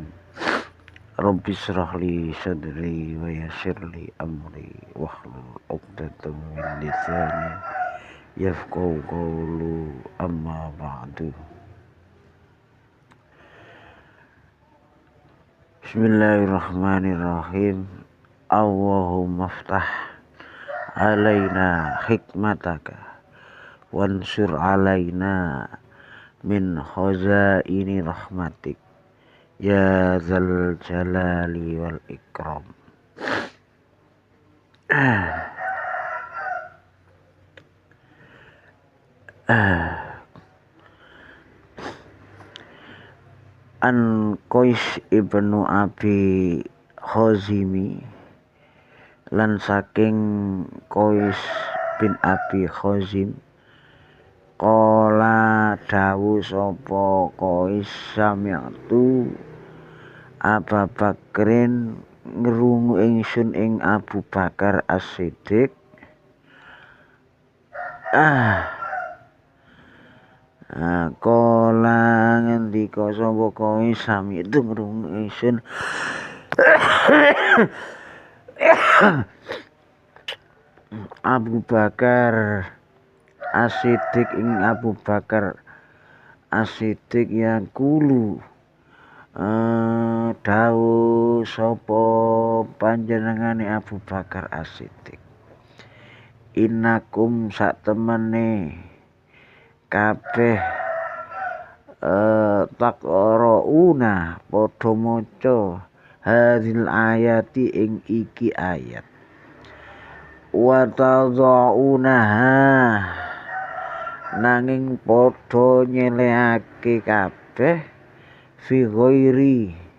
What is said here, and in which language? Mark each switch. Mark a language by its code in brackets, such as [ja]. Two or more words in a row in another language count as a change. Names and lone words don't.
[ar] رب اشرح لي صدري ويسر لي أمري واحلل عقدة من لساني يفقهوا قولي. أما بعد. بسم الله الرحمن الرحيم. اللهم افتح علينا حكمتك وانشر علينا من خزائن رحمتك يا ذا الجلال والإكرام. عن قيس بن أبي حازم, [jv] lan saking Qais bin Abi Khazim, qala dawu sapa Qais sami'tu Abu Bakrin, ngrungu ingsun ing Abu Bakar As-Siddiq. Qala ngendika sapa Qais sami'tu ngrungu ingsun Abu Bakar As-Siddiq ing Abu Bakar As-Siddiq yaqulu dawuh sapa panjenengane Abu Bakar As-Siddiq, innakum sak temene kabeh taqrauna padha maca [ar] هذه الآية [jv] ing iki ayat, [ar] وتضعونها [jv] nanging padha nyelehake kabeh [ar] في غير